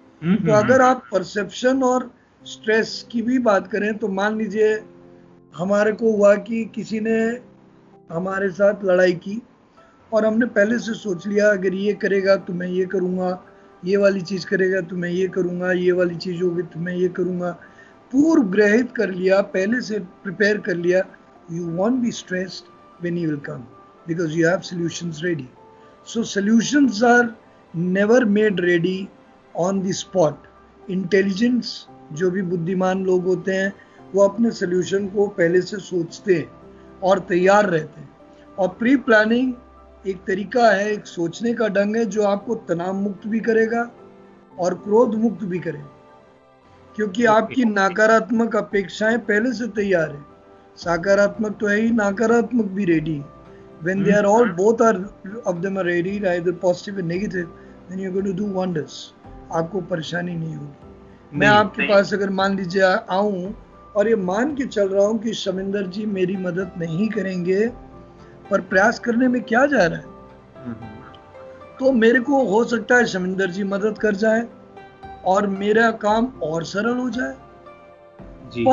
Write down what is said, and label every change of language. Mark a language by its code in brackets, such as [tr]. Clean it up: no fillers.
[hi] तो अगर आप परसेप्शन और स्ट्रेस की भी बात करें तो मान लीजिए हमारे को हुआ कि किसी ने हमारे साथ लड़ाई की और हमने पहले से सोच लिया अगर ये करेगा तो मैं ये करूँगा, ये वाली चीज़ करेगा तो मैं ये करूँगा, ये वाली चीज़ होगी तो मैं ये करूँगा, पूर्व ग्रहित कर लिया, पहले से प्रिपेयर कर लिया। [en] You won't be stressed when he will come because you have solutions ready. So solutions are never made ready on the spot. Intelligence, [hi] जो भी बुद्धिमान लोग होते हैं वो अपने सोल्यूशन को पहले से सोचते हैं और तैयार रहते हैं। और प्री प्लानिंग एक तरीका है, एक सोचने का ढंग है जो आपको तनाव मुक्त भी करेगा और क्रोध मुक्त भी करेगा, क्योंकि आपकी नकारात्मक अपेक्षाएं पहले से तैयार है। सकारात्मक तो है ही, नकारात्मक भी रेडी है। [en] When they are all, both are of them are ready, either positive and negative, then you're going to do wonders. [hi] आपको परेशानी नहीं होगी। मैं आपके पास अगर मान लीजिए आऊं और ये मान के चल रहा हूं कि शमिंदर जी मेरी मदद नहीं करेंगे, पर प्रयास करने में क्या जा रहा है, तो मेरे को हो सकता है शमिंदर जी मदद कर जाए और मेरा काम और सरल हो जाए जी।